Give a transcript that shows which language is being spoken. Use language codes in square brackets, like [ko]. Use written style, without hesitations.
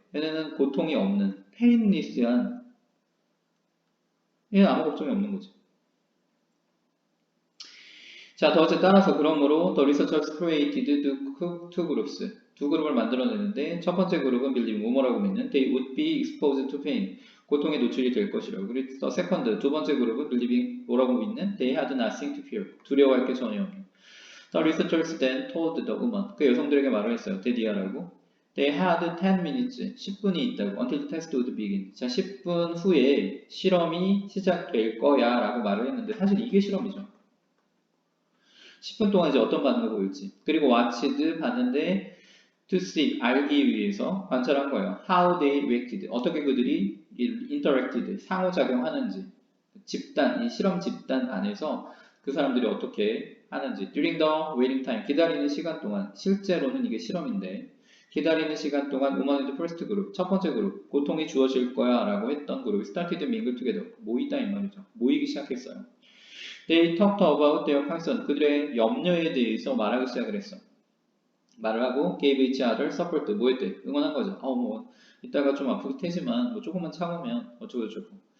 [ko] 얘네는 고통이 없는 페인리스한 얘는 아무 걱정이 없는 거지. 자, 더 어째 따라서 그러므로 [en] the researchers created two groups. [ko] 두 그룹을 만들어내는데 첫 번째 그룹은 believe 뭐라고 믿는 [en] they would be exposed to pain. [ko] 고통에 노출이 될 것이라고. 그리고 [en] the second [ko] 두 번째 그룹은 [en] believing [ko] 뭐라고 믿는 [en] they had nothing to fear. [ko] 두려워할 게 전혀 없는. [en] The researchers then told the woman. [ko] 그 여성들에게 말을 했어요. 데디아라고. [en] They had 10 minutes. [ko] 10분이 있다고. [en] Until the test would begin. [ko] 자, 10분 후에 실험이 시작될 거야 라고 말을 했는데 사실 이게 실험이죠. 10분 동안 이제 어떤 반응을 보일지. 그리고 watched 봤는데 [en] to see [ko] 알기 위해서 관찰한 거예요. [en] How they reacted. [ko] 어떻게 그들이 interacted 상호작용하는지. 집단 이 실험 집단 안에서 그 사람들이 어떻게 하는지. [en] During the waiting time [ko] 기다리는 시간 동안 실제로는 이게 실험인데 기다리는 시간 동안 [en] woman in the first group [ko] 첫 번째 그룹 고통이 주어질 거야라고 했던 그룹이 [en] started mingle together [ko] 모이다 이 말이죠. 모이기 시작했어요. [en] They talked about their concern. [ko] 그들의 염려에 대해서 말하기 시작을 했어. 말을 하고 [en] gave each other support. [ko] 뭐 했대? 응원한 거죠. 뭐 이따가 좀 아프긴 하지만 뭐 조금만 참으면 어쩌고저쩌고.